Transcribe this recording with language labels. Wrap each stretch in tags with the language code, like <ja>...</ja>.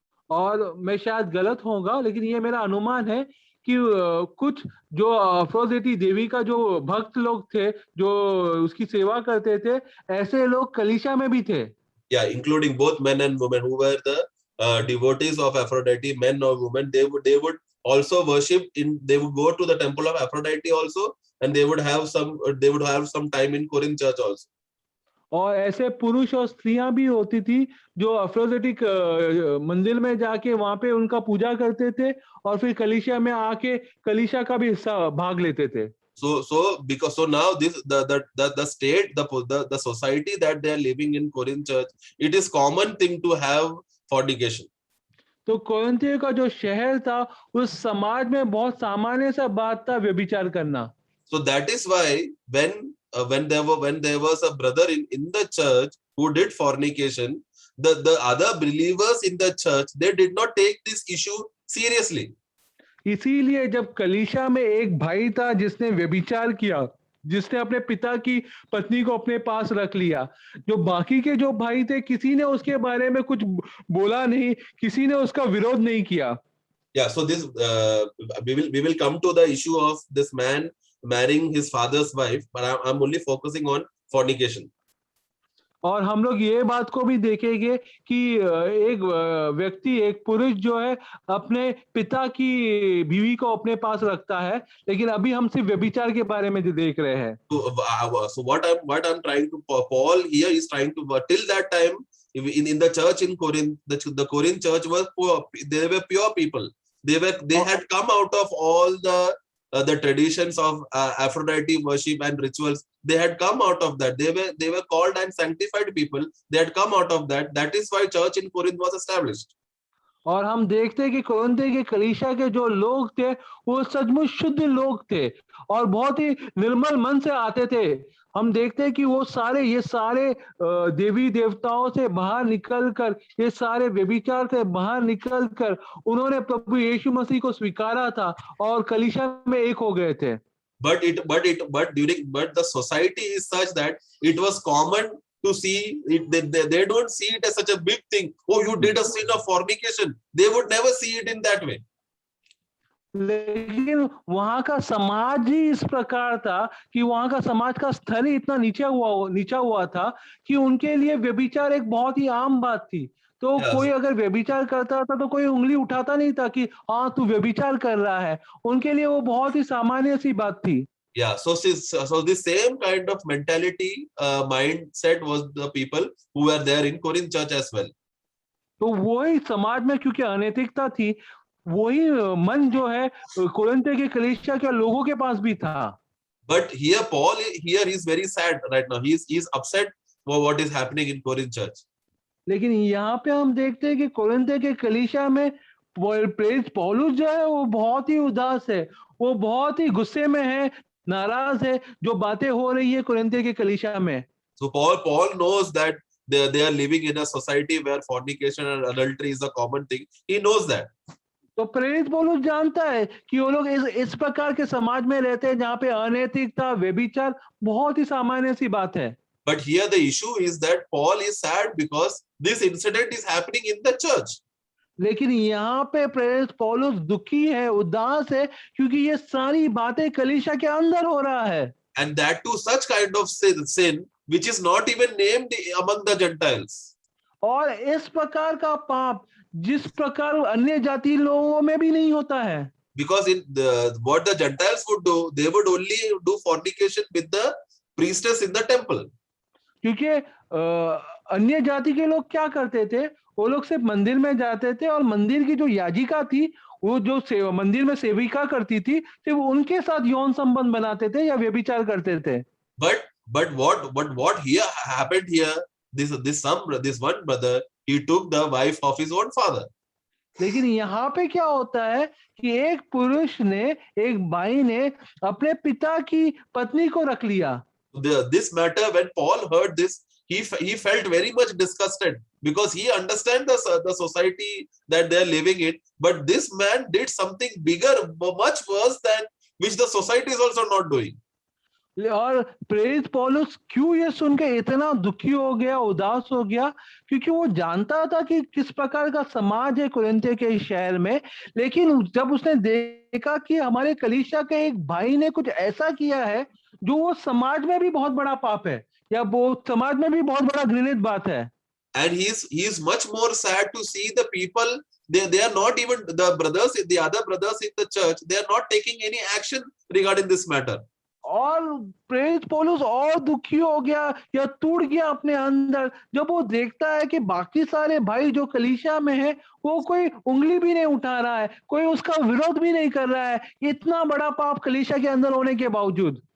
<hi>और मैं शायद गलत होगा, लेकिन ये मेरा अनुमान है कि कुछ जो अफ्रोदिटी देवी का जो भक्त लोग थे, जो उसकी सेवा करते थे, ऐसे लोग कलीसिया में भी थे।</hi> <en>Yeah, including both men and women who were the devotees of Aphrodite, men or women, they would also worship they would go to the temple of Aphrodite also, and they would have some time in Corinth church also.</en> <hi>और ऐसे पुरुष और स्त्रियां भी होती थी जो अफ्रोदिटिक मंदिर में जाके वहां पे उनका पूजा करते थे और फिर कलीसिया में आके कलीसिया का भी हिस्सा भाग लेते थे।</hi> <en>So now the state, the society that they are living in Corinth church, it is common thing to have fornication.</en> <hi>तो कोरिन्थियों का जो शहर था उस समाज में बहुत सामान्य सा बात था व्यभिचार करना।</hi> <en>So that is why when there was a brother in the church who did fornication, the other believers in the church, they did not take this issue seriously.</en> <hi>इसीलिए जब कलीसिया में एक भाई था जिसने व्यभिचार किया, जिसने अपने पिता की पत्नी को अपने पास रख लिया, जो बाकी के जो भाई थे किसी ने उसके बारे में कुछ बोला नहीं, किसी ने उसका विरोध नहीं किया।</hi> <en>Yeah, so this we will come to the issue of this man marrying his father's wife, but I'm only focusing on fornication.</en> <hi>और हम लोग ये बात को भी देखेंगे कि एक व्यक्ति, एक पुरुष जो है अपने पिता की बीवी को अपने पास रखता है, लेकिन अभी हम सिर्फ व्यभिचार के बारे में जो देख रहे हैं।</hi> <en>So what I'm trying to, Paul here is trying to, till that time in the church in Corinth, the Corinth church was poor, they were pure people. They had come out of all the traditions of Aphrodite worship and rituals. They had come out of that. They were called and sanctified people. They had come out of that. That is why church in Corinth was established.</en> <hi>और हम देखते हैं कि Corinth के कलीसिया के जो लोग थे वो सचमुच शुद्ध लोग थे और बहुत ही निर्मल मन से आते थे। हम देखते हैं कि वो ये सारे देवी देवताओं से बाहर निकलकर, ये सारे व्यभिचार से बाहर निकलकर उन्होंने प्रभु यीशु मसीह को स्वीकारा था और कलीसिया में एक हो गए थे।</hi> <en>But the society is such that it was common to see it. They don't see it as such a big thing. Oh, you did a sin of fornication. They would never see it in that way.</en> <hi>लेकिन वहां का समाज ही इस प्रकार था कि वहां का समाज का स्तर ही इतना नीचा हुआ था कि उनके लिए व्यभिचार एक बहुत ही आम बात थी। तो Yeah, कोई अगर व्यभिचार करता था तो कोई उंगली उठाता नहीं था कि हाँ तू व्यभिचार कर रहा है। उनके लिए वो बहुत ही सामान्य सी बात थी। yeah.</hi> <en>So this same kind of mentality, mindset was the people who were there in Corinth church as well.</en> <hi>तो वही समाज में क्योंकि अनैतिकता थी, वही मन जो है कोरिन्थ के कलीसिया के लोगों के पास भी था।</hi> <en>But here Paul here is very sad right now. He's upset for what is happening in Corinth church.</en> <hi>लेकिन यहाँ पे हम देखते हैं कि कोरिन्थ के कलीसिया में प्रेरित पौलुस जो है वो बहुत ही उदास है, वो बहुत ही गुस्से में है, नाराज है जो बातें हो रही है कोरिन्थ के कलीसिया में।</hi> <en>So Paul knows that they are living in a society where fornication and adultery is a common thing. He knows that.</en> <hi>तो प्रेरित पौलुस जानता है कि वो लोग इस प्रकार के समाज में रहते हैं जहाँ पे अनैतिकता, व्यभिचार बहुत ही सामान्य सी बात है।</hi> <en>But here the issue is that Paul is sad because this incident is happening in the church.</en> <hi>लेकिन यहाँ पे प्रेरित पौलुस दुखी है, उदास है क्योंकि ये सारी बातें कलीसिया के अंदर हो रहा है।</hi> <en>And that too such kind of sin which is not even named among the Gentiles.</en> <hi>और इस प्रकार का पाप जिस प्रकार अन्य जाति लोगों में भी नहीं होता है।</hi> <en>Because what the Gentiles would do, they would only do fornication with the priestess in the temple.</en> <hi>क्योंकि अन्य जाति के लोग क्या करते थे, वो लोग सिर्फ मंदिर में जाते थे और मंदिर की जो याजिका थी, वो जो मंदिर में सेविका करती थी, सिर्फ उनके साथ यौन संबंध बनाते थे या व्यभिचार करते थे।</hi> <en>But what here happened here? This one brother, he took the wife of his own father.</en> <hi>लेकिन यहाँ पे क्या होता है कि एक पुरुष ने, एक भाई ने अपने पिता की पत्नी को रख लिया।</hi> <en>This matter, when Paul heard this, he felt very much disgusted because he understands the society that they are living in. But this man did something bigger, much worse than which the society is also not doing.</en> <hi>और प्रेरित पौलुस क्यों ये सुन के इतना दुखी हो गया, उदास हो गया, क्योंकि वो जानता था कि किस प्रकार का समाज है कोरिन्थ के शहर में। लेकिन जब उसने देखा कि हमारे कलीसिया के एक भाई ने कुछ ऐसा किया है जो वो समाज में भी बहुत बड़ा पाप है या वो समाज में भी बहुत बड़ा घृणित बात है।</hi> <en>And he is much more sad to see the people. They are not even the other brothers in the church. They are not taking any action regarding this matter.</en> <hi>और प्रेरित पौलुस और दुखी हो गया या टूट गया अपने अंदर जब वो देखता है कि बाकी सारे भाई जो कलीसिया में है वो कोई उंगली भी नहीं उठा रहा है, कोई उसका विरोध भी नहीं कर रहा है, इतना बड़ा पाप कलीसिया के अंदर होने के बावजूद।</hi>